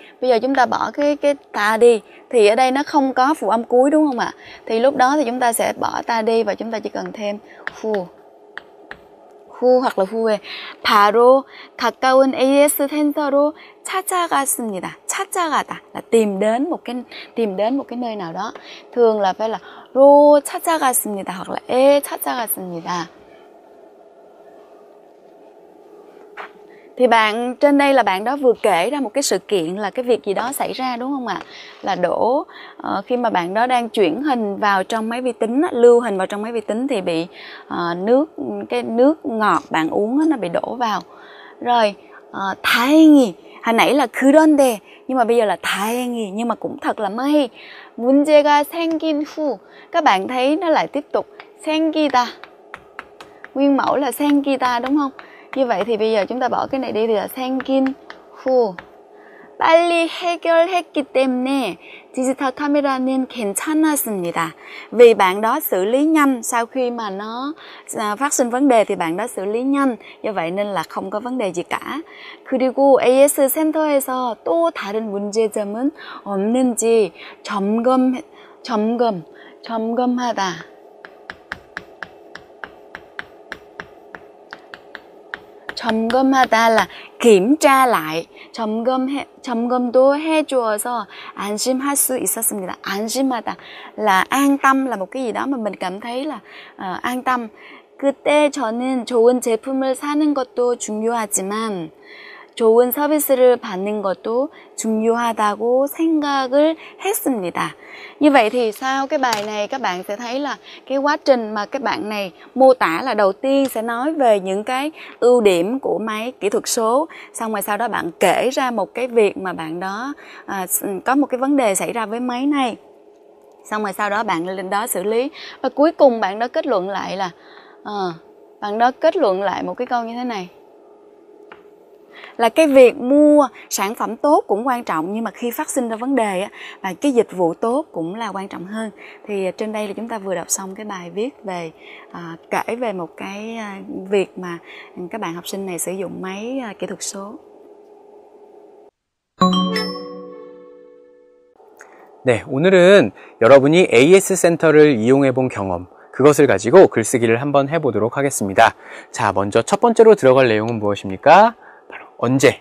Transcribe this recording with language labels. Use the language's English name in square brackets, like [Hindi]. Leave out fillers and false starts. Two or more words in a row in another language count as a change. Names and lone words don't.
[Vietnamese] Bây giờ chúng ta bỏ cái ta đi thì ở đây nó không có phụ âm cuối đúng không ạ? Thì lúc đó thì chúng ta sẽ bỏ ta đi và chúng ta chỉ cần thêm 후 hoặc là [Korean] 후에 바로 가까운 AS 센터로 찾아갔습니다. [Vietnamese] 찾아가다 là tìm đến một cái nơi nào đó. Thường là phải là [Korean] 로 찾아갔습니다 [Vietnamese] hoặc là [Korean] 에 찾아갔습니다. [Vietnamese] Thì bạn trên đây là bạn đó vừa kể ra một cái sự kiện là cái việc gì đó xảy ra đúng không ạ? Là đổ khi mà bạn đó đang chuyển hình vào trong máy vi tính, lưu hình vào trong máy vi tính thì bị cái nước ngọt bạn uống nó bị đổ vào. Rồi 다행히 hồi nãy là 그런데 nhưng mà bây giờ là 다행히 nhưng mà cũng thật là may. [Korean] 문제가 생긴 후 [Vietnamese] các bạn thấy nó lại tiếp tục 생기다. Nguyên mẫu là 생기다 đúng không? Như vậy thì bây giờ chúng ta bỏ cái này đi thì là [Korean] 생긴 후. 빨리 해결했기 때문에 디지털 카메라는 괜찮았습니다. [Vietnamese] Vì bạn đó xử lý nhanh sau khi mà nó phát sinh vấn đề thì bạn đó xử lý nhanh. Do vậy nên là không có vấn đề gì cả. [Korean] 그리고 AS 센터에서 또 다른 문제점은 없는지 점검하다. [Vietnamese] 점검하다 là kiểm tra lại. [Korean] 점검도 해주어서 안심할 수 있었습니다. [Vietnamese] 안심하다 là an tâm, là một cái gì đó mà mình cảm thấy là an tâm. [Korean] 그때 저는 좋은 제품을 사는 것도 중요하지만 좋은 서비스를 받는 것도 중요하다고 생각을 했습니다. [Vietnamese] Như vậy thì sau cái bài này các bạn sẽ thấy là cái quá trình mà các bạn này mô tả là đầu tiên sẽ nói về những cái ưu điểm của máy kỹ thuật số. Xong rồi sau đó bạn kể ra một cái việc mà bạn đó có một cái vấn đề xảy ra với máy này. Xong rồi sau đó bạn lên đó xử lý. Và cuối cùng bạn đó kết luận lại là bạn đó kết luận lại một cái câu như thế này. Là cái việc mua sản phẩm tốt cũng quan trọng, nhưng mà khi phát sinh ra vấn đề á, và cái dịch vụ tốt cũng là quan trọng hơn. Thì trên đây là chúng ta vừa đọc xong cái bài viết về kể về một cái việc mà các bạn học sinh này sử dụng máy kỹ thuật số. [Korean] 네, 오늘은 여러분이 AS 센터를 이용해 본 경험, 그것을 가지고 글쓰기를 한번 해보도록 하겠습니다. 자, 먼저 첫 번째로 들어갈 내용은 무엇입니까? 바로 언제.